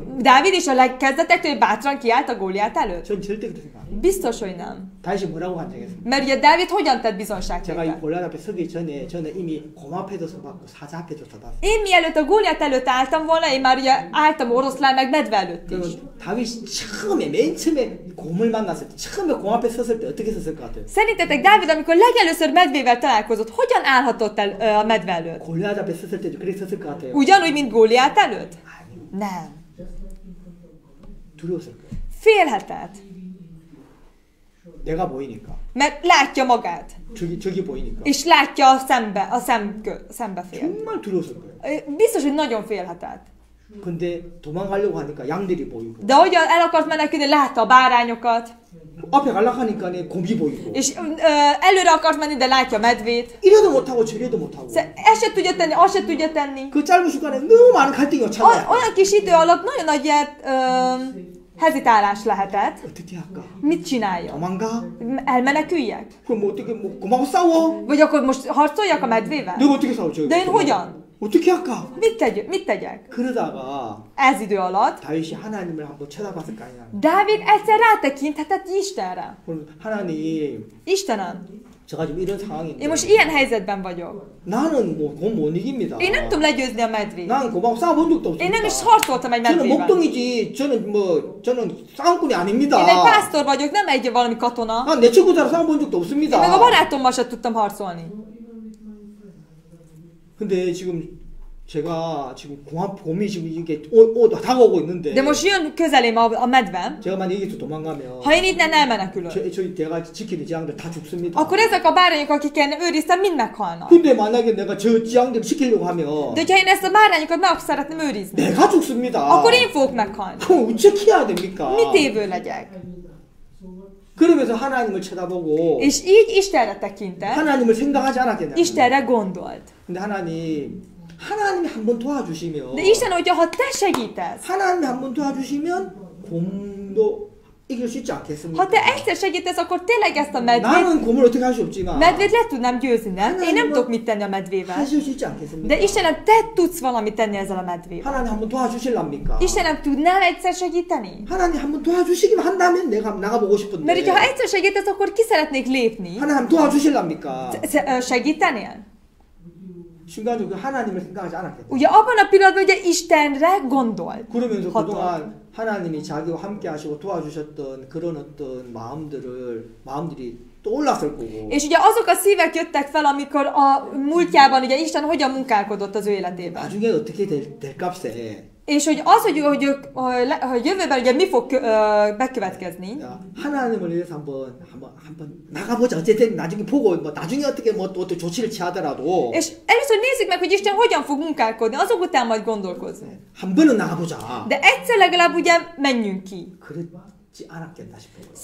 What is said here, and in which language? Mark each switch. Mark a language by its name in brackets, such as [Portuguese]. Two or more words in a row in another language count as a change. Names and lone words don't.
[Hungarian] Dávid is a legkezdetektől bátran kiállt a Góliát előtt? [Korean] 전 절대 그렇게 생각 안 해요. [Hungarian] Biztos, hogy nem. [Korean] 다윗이 뭐라고 간증했어요? [Hungarian] Mert ugye Dávid hogyan tett [Korean] 제가 이 [Hungarian] bizonságtételt? [Korean] 골리앗 앞에 서기 전에 저는 이미 곰 앞에도 서봤고 사자 앞에도 서봤어요. [Hungarian] Én mielőtt a Góliát előtt álltam volna, én már ugye álltam oroszlán meg medve előtt is. [Korean] 그러면 다윗이 맨 처음에 곰을 만났을 때 처음에 곰 앞에 섰을 때 어떻게 섰을 것 같아요? [Hungarian] Szerintetek Dávid, amikor legelőször medvével találkozott, hogyan állhatott el a medve előtt? [Korean] 골리앗 앞에 섰을 때도 그렇게 섰을 것 같아요. [Hungarian] Ugyanúgy, mint Góliát előtt? Nem. [Korean] 두려웠을 거예요. [Hungarian] Félhetett. [Korean] 내가 보이니까. [Hungarian] Mert látja magát. [Korean] 저기 보이니까. [Hungarian] És látja a szembefél. [Korean] 정말 두려웠을 거예요. [Hungarian] Biztos, hogy nagyon félhetett. [Korean] 근데 도망가려고 하니까 양들이 보이고. [Hungarian] De hogyan el akart menekülni, látta a bárányokat. [Korean] 앞에 가려고 하니까 곰이 보이고. [Hungarian] És előre akart menni, de látja a medvét. [Korean] 이래도 못하고 저래도 못하고. [Hungarian] Ezt se tudja tenni, azt se tudja tenni. [Korean] 그 짧은 시간에 너무 많은 갈등이 찾아요. [Hungarian] Olyan kis idő alatt nagyon nagy hezitálás lehetett. [Korean] 어떻게 할까? [Hungarian] Mit csinálja? [Korean] 도망가? [Hungarian] Elmeneküljek? [Korean] 그럼 뭐 어떻게 뭐 곰하고 싸워? [Hungarian] Vagy akkor most harcoljak a medvével? [Korean] 내가 어떻게 싸워 저기? [Hungarian] De én hogyan? [Korean] 어떻게 할까? [Hungarian] Mit tegyek? [Korean] 그러다가 [Hungarian] Ez idő alatt [Korean] 다윗이 하나님을 한번 쳐다봤을 거 아니야. [Hungarian] Dávid egyszer rátekinthetett Istenre. [Korean] 그럼 하나님, [Hungarian] Istenem, [Korean] 제가 지금 이런 상황인데 [Hungarian] én most ilyen helyzetben vagyok. [Korean] 나는 뭐 곰 못 이깁니다. [Hungarian] Én nem tudom legyőzni a medvét. [Korean] 난 곰하고 싸워본 적도 [Hungarian] Én nem is [Korean] 없습니다. [Hungarian] harcoltam egy [Korean] 저는 [Hungarian] medvével. [Korean] 목동이지. 저는 싸움꾼이 아닙니다. [Hungarian] Én egy pásztor vagyok, nem egy valami katona. [Korean] 난 내 친구들하고 싸워본 적도 [Hungarian] Én [Korean] 없습니다. [Hungarian] meg a barátommal sem tudtam harcolni. [Korean] 근데 지금 제가 지금 곰이 지금 이게 다가오고 있는데 [Hungarian] De most jön közelém a medvem. [Korean] 제가 만약 여기서 도망가면 [Hungarian] Ha én innen elmenekülök, [Korean] 저희 내가 지키는 지향들 다 죽습니다. [Hungarian] akkor ezek a bárányok, akiket őriztem, mind meghalnak. [Korean] 근데 만약에 내가 저 지향들 지키려고 하면 [Hungarian] De hogyha én ezt a bárányokat meg szeretném őrizni, [Korean] 내가 죽습니다. [Hungarian] akkor én fogok meghalni. [Korean] 그럼 어떻게 해야 됩니까? [Hungarian] Mit évő legyek? [Korean] 그러면서 하나님을 쳐다보고 [Hungarian] És így Istenre tekintett, [Korean] 하나님을 생각하지 않았겠냐? [Hungarian] Istenre gondolt. [Korean] 근데 하나님이 한번 도와주시면 [Hungarian] De Isten, hogyha ha te segítesz, [Korean] 하나님이 한번 도와주시면 곰도 이길 수 있지 않겠습니까? [Hungarian] ha te egyszer segítesz, akkor tényleg ezt a [Korean] 나는 곰을 어떻게 할 수 없지만 [Hungarian] medvét le tudnám győzni, nem? Én nem tudok mit tenni a medvével. [Korean] 하실 수 있지 않겠습니까? [Hungarian] De Istenem, te tudsz valamit tenni ezzel a medvével. [Korean] 하나님 한번 도와주실랍니까? [Hungarian] Istenem, tudnál egyszer segíteni? [Korean] 하나님 한번 도와주시기만 한다면 내가 나가보고 싶은데 [Hungarian] Mert hogyha egyszer segítesz, akkor ki szeretnék lépni. [Korean] 하나님 도와주실랍니까? [Hungarian] Segítenél? [Korean] 순간적으로 하나님을 생각하지 않았겠죠. [Hungarian] Ugye abban a pillanatban ugye Istenre gondolt. [Korean] 그러면서 그동안 하나님이 자기와 함께 하시고 도와주셨던 그런 어떤 마음들이 떠올랐을 거고. [Hungarian] És ugye azok a szívek jöttek fel, amikor a múltjában ugye Isten hogyan munkálkodott az ő életében. [Korean] 나중에 어떻게 될 값에 [Hungarian] És hogy az, hogy jövőben ugye mi fog bekövetkezni. [Korean] 하나님을 위해서 한번 나가보자. 어쨌든 나중에 보고 나중에 어떻게 또 조치를 취하더라도. [Hungarian] És először nézzük meg, hogy Isten hogyan fog munkálkodni, azok után majd gondolkozni. [Korean] 한 번은 나가보자. [Hungarian] De egyszer legalább ugye menjünk ki. [Korean] 그렇지 않았겠다 싶어요.